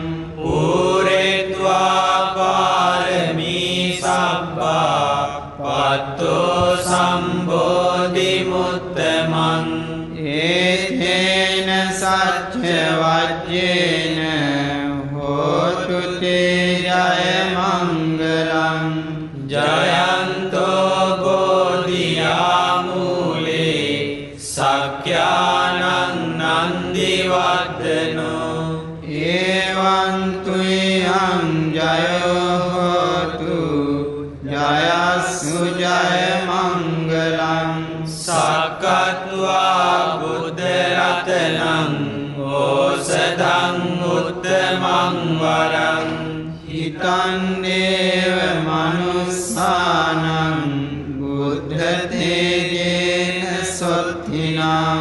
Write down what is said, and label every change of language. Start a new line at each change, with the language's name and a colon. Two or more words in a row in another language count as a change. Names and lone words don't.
Pali: පූරෙත්වා පාරමී සබ්බා පත්තෝ සම්බෝධි මුත්තමං ඒතේන සච්ච වජ්ජේන හෝතු තේ ජය මංගලං ජයන්තෝ බෝධියාමූලේ සක්‍යානං නන්දිවර්ධනෝ ඒ जीवन्तु यं जयो होतु जयस्सु जय मङ्गलम् සක්කත්වා බුද්ධ රතනං ඕසදං උත්තමං වරං හිතන්නේව මනුස්සානං බුද්ධ තේජේන සොත්තිනා